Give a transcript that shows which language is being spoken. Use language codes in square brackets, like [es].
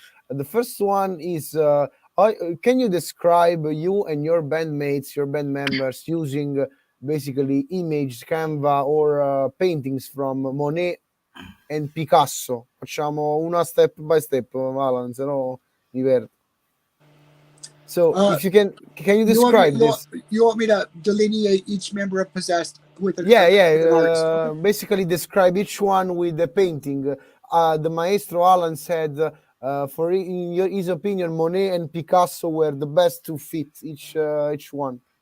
[en] The first one is, can you describe you and your bandmates, your band members, using basically image, Canva, or paintings from Monet and Picasso? [it] Facciamo una [en] step by step, [it] Alan, se no mi perdo. [en] So if you can you describe this? You want me to delineate each member of Possessed with an artist? Okay. Basically describe each one with the painting. The Maestro Alan said, for his opinion, Monet and Picasso were the best to fit each one.